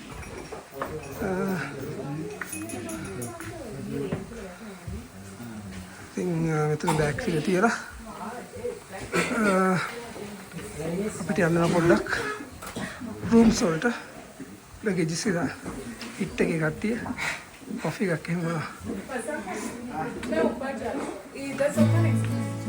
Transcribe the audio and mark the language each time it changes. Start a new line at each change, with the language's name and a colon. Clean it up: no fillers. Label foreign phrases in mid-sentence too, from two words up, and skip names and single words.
Sinhala: ඉතින් මෙතන බෑග්ස් එක තියලා අපිට යන්න පොඩ්ඩක් රූම්ස් වලට ලගේජස් එක හිට් එකේ කට්ටිය කොෆි එකක් එහෙම
Hindi: मैं ऊपर जा रही हूँ इधर
English: sofa next